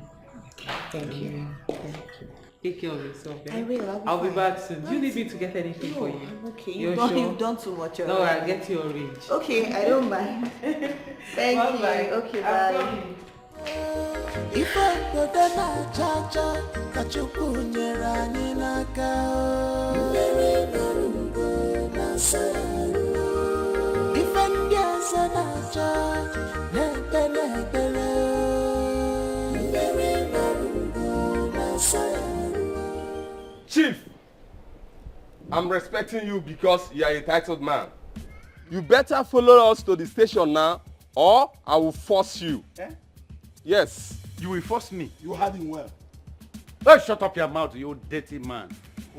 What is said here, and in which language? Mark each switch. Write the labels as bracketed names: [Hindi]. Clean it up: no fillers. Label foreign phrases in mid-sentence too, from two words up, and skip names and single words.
[English] Thank you. Thank you. Take care of yourself. Eh? I will. I'll be back soon. Do you need me to get anything for you? I'm okay. You're You've done too much already. No, I'll get you orange. Okay, I don't mind. Thank you. Bye. Okay, I'm bye. coming. If I go down na cha-cha, [Igbo] Kachukwu nyere anyị n'aka. Mmeri na-arụgo na-asarụ. Ife ndị ọzọ na-acha, na-ekpe na-ekpere. Mmeri na-arụgo na-asarụ. [English] Chief, I'm respecting you because you are a titled man. You better follow us to the station now, or I will force you. Eh? Yes. You will force me. You had him well. Oh, shut up your mouth, you dirty man. Okay.